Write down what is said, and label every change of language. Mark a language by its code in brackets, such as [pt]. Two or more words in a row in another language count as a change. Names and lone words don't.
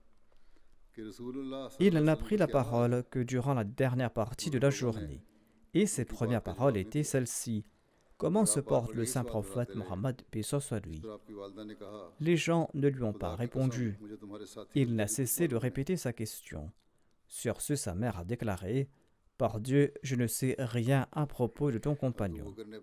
[ur] कि रसूलुल्लाह [fr] Il [ur] सल्लल्लाहु [fr] n'a [ur] अलैहि [fr] pris [ur] वसल्लम [fr] la [ur] की आवाज़ [fr] parole que durant la dernière partie de la journée, et ses [ur] उनकी [fr] premières [ur] बात कहीं [fr] paroles [ur] सुनी [fr] étaient [ur] थी [fr] celles-ci. Comment se porte le saint prophète Mohammed, paix soit lui? Les gens ne lui ont pas répondu. Il n'a cessé de répéter sa question. Sur ce, sa mère a déclaré: Par Dieu, je ne sais rien à propos de ton compagnon.